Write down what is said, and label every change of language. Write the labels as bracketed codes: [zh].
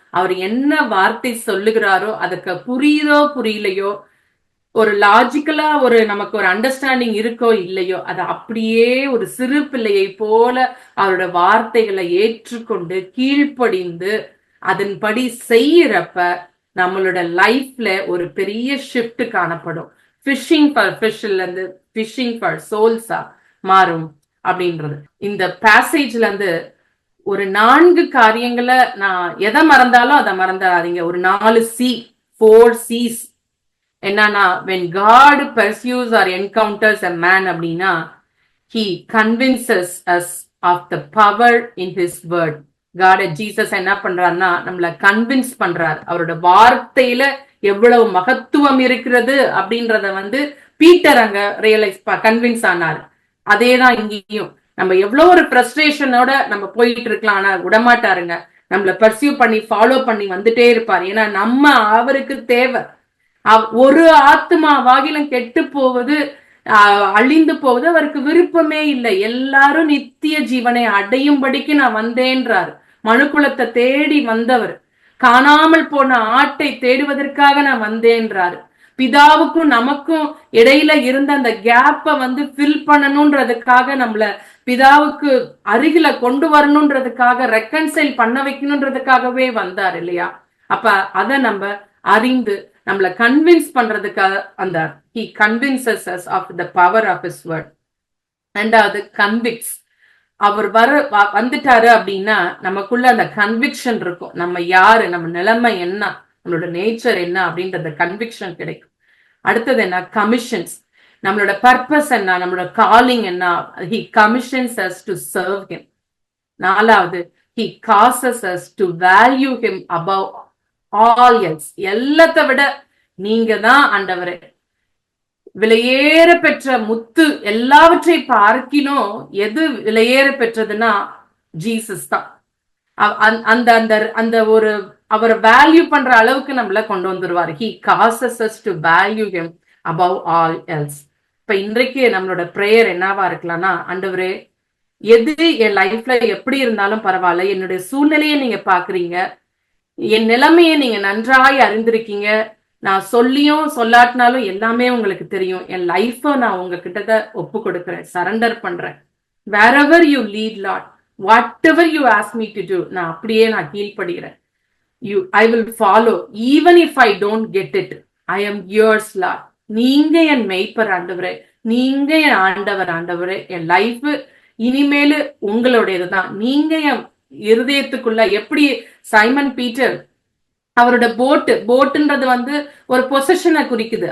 [ta] அவர் என்ன வார்த்தை சொல்லுகிறாரோ அதுக்கு புரியுதோ புரியலையோ, ஒரு லாஜிக்கலா ஒரு நமக்கு ஒரு அண்டர்ஸ்டாண்டிங் இருக்கோ இல்லையோ, அதை அப்படியே ஒரு சிறு பிள்ளையை போல அவரோட வார்த்தைகளை ஏற்றுக்கொண்டு கீழ்ப்படிந்து அதன்படி செய்யறப்ப நம்மளோட லைஃப்ல ஒரு பெரிய ஷிஃப்ட் காணப்படும். [en] fishing for ஃபிஷ்ல [ta] இருந்து [en] fishing for சோல்ஸா [ta] மாறும் அப்படின்றது. இந்த பேசேஜ்ல இருந்து ஒரு 4 காரியங்களை நான் எதை மறந்தாலும் அதை மறந்துடாதீங்க. ஒரு 4 C's என்னன்னா, [en] when God pursues or encounters a man [ta] அப்படின்னா, [en] he convinces us of the power in his word. [ta] God Jesus என்ன பண்றாருன்னா நம்மள கன்வின்ஸ் பண்றார். அவரோட வார்த்தையில எவ்வளவு மகத்துவம் இருக்கிறது அப்படின்றத வந்து பீட்டர் அங்க கன்வின்ஸ் ஆனார். அதேதான் இங்கேயும். நம்ம எவ்வளவு ஒரு ஃப்ரஸ்ட்ரேஷனோட நம்ம போயிட்டு இருக்கலாம், ஆனா விடமாட்டாருங்க. நம்மள பர்சியூ பண்ணி ஃபாலோ பண்ணி வந்துட்டே இருப்பார். ஏன்னா நம்ம அவருக்கு தேவை. ஒரு ஆத்மா வாகிலும் கெட்டு போவது அழிந்து போவது அவருக்கு விருப்பமே இல்லை. எல்லாரும் நித்திய ஜீவனை அடையும்படிக்கு நான் வந்தேன்றார். மனுக்குலத்தை தேடி வந்தவர். காணாமல் போன ஆட்டை தேடுவதற்காக நான் வந்தேன்றாரு. பிதாவுக்கும் நமக்கும் இடையில இருந்த அந்த கேப்பை வந்து ஃபில் பண்ணணும்ன்றதுக்காக நம்மள பிதாவுக்கு அருகில கொண்டு வரணுன்றதுக்காக, ரெக்கன்சைல் பண்ண வைக்கணுன்றதுக்காகவே வந்தார் இல்லையா? அப்ப அதை நம்ம அறிந்து நம்மளை கன்வின்ஸ் பண்றதுக்காக அந்த [en] he convinces us of the power of his word. [ta] ரெண்டாவது கன்விக்ஸ். அவர் வந்துட்டாரு அப்படின்னா நமக்குள்ள அந்த கன்விக்ஷன் இருக்கும். நம்ம யாரு, நம்ம நிலைமை என்ன, நம்மளோட நேச்சர் என்ன அப்படின்ற கன்விக்ஷன் கிடைக்கும். அடுத்தது என்ன? கமிஷன்ஸ். நம்மளோட பர்பஸ் என்ன, நம்மளோட காலிங் என்ன. [en] he commissions us to serve him. [ta] நாலாவது [en] he causes us to value him above all else. [ta] எல்லாத்தை விட நீங்க தான் ஆண்டவரே, விலையேற பெற்ற முத்து, எல்லாவற்றை பார்க்கிலும் எது விலையேற பெற்றதுன்னா ஜீசஸ் தான். அந்த அந்த அந்த ஒரு அவரை வேல்யூ பண்ற அளவுக்கு நம்மள கொண்டு வந்துருவாரு. [en] he causes us to value him above all else. [ta] இப்ப இன்றைக்கு நம்மளோட பிரேயர் என்னவா இருக்கலாம்னா, ஆண்டவரே எது என் லைஃப்ல எப்படி இருந்தாலும் பரவாயில்ல, என்னுடைய சூழ்நிலையை நீங்க பாக்குறீங்க, என் நிலைமையை நீங்க நன்றாய் அறிந்திருக்கீங்க, நான் சொல்லியும் சொல்லாட்டினாலும் எல்லாமே உங்களுக்கு தெரியும். என் லைஃப நான் உங்ககிட்ட ஒப்பு கொடுக்குறேன், சரண்டர் பண்றேன். [en] wherever you lead Lord, whatever you ask me to do, [ta] நான் அப்படியே நான் கீழ்ப்படுகிறேன். [en] I will follow even if I don't get it. I am yours Lord. [ta] நீங்க என் மெய்ப்பர் ஆண்டவரே, நீங்க என் ஆண்டவரே. என் லைஃப் இனிமேலு உங்களுடையதுதான். நீங்க என் இருதயத்துக்குள்ள, எப்படி சைமன் பீட்டர் அவரோட போட்டுன்றது ஒரு பொசிஷனை குறிக்குது.